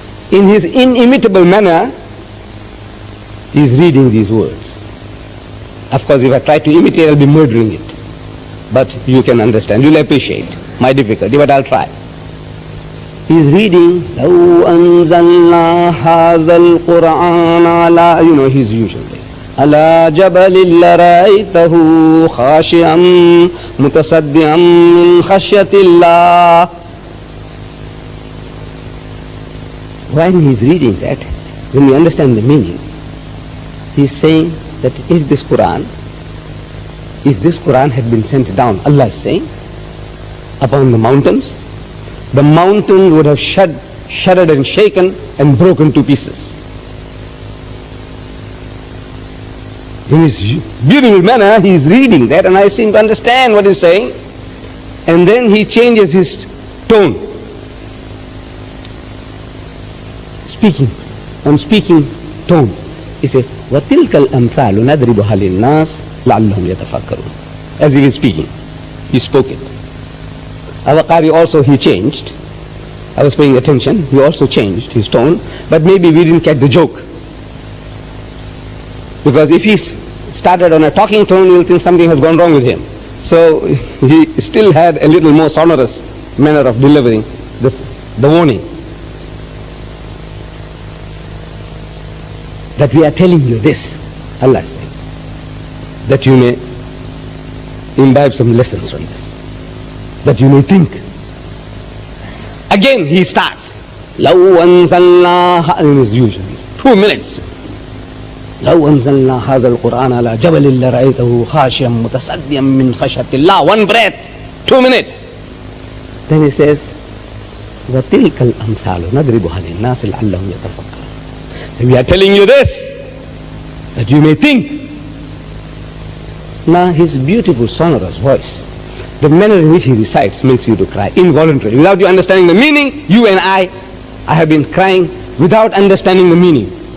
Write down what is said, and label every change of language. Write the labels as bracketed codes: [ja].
[en] In his inimitable manner, he is reading these words. Of course, if I try to imitate, I'll be murdering it. But you can understand, you'll appreciate my difficulty, but I'll try. He's reading, [ar] لَوْ أَنزَلْنَا هَذَا الْقُرْآنَ عَلَى, [en] his usual way. [ar] على جبل لرأيته خاشعا متصدعا من خشية الله. [en] When he's reading that, when we understand the meaning, he's saying that if this Quran had been sent down, Allah is saying, upon the mountains would have shuddered and shaken and broken to pieces. In his beautiful manner, he is reading that, and I seem to understand what he's saying. And then he changes his tone, speaking I'm speaking tone. He said, [ar] وَتِلْكَ الْأَمْثَالُ نَضْرِبُهَا لِلنَّاسِ لَعَلَّهُم يَتَفَكَّرُونَ. [en] As he was speaking, he spoke it. Our Qari also, he changed. I was paying attention. He also changed his tone, but maybe we didn't catch the joke. Because if he started on a talking tone, you'll think something has gone wrong with him. So he still had a little more sonorous manner of delivering this, the warning. That we are telling you this, Allah said, that you may imbibe some lessons from this, that you may think. Again he starts, [ar] لَوْ أَنزَلْنَا, [en] in his usual 2 minutes. [ar] لو أنزلنا هذا القرآن على جبل لرأيته خاشعا متصدعا من خشية الله. [en] 1 breath, 2 minutes. Then he says, [ar] وتلك الأمثال نضربها للناس لعلهم يتفكرون. [en] So we are telling you this, that you may think. Now his beautiful sonorous voice, the manner in which he recites makes you to cry involuntarily. Without you understanding the meaning, you and I have been crying without understanding the meaning.